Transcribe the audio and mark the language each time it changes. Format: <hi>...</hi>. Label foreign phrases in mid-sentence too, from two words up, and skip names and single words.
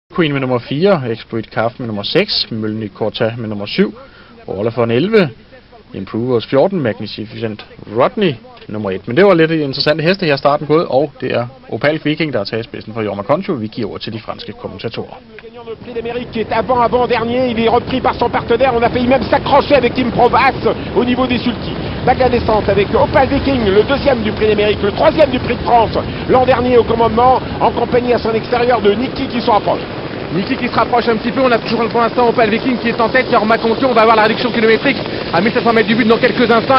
<da>Queen med nummer 4, Exploit Calf med nummer 6, Mølny Corta med nummer 7, Orlefon 11, Improvers 14, Magnificent Rodney nummer 1. Men det var lidt interessante heste her starten gået, og det er Opal Viking, der har taget spidsen for Jorma Concho. Vi giver ord til de franske kommentatorer.</da> <fr>Le Prix d'Amérique qui est avant-dernier, il est repris par son partenaire, on a failli même s'accrocher avec Team Provas au niveau des sulky. Bac la descente avec Opal Viking, le deuxième du Prix d'Amérique, le troisième du Prix de France, l'an dernier au commandement, en compagnie à son extérieur de Niki qui se rapproche. Niki qui se rapproche un petit peu, on a toujours pour l'instant Opal Viking qui est en tête, Jorma Concho, on va avoir la réduction kilométrique à 1700 mètres du but dans quelques instants.</fr>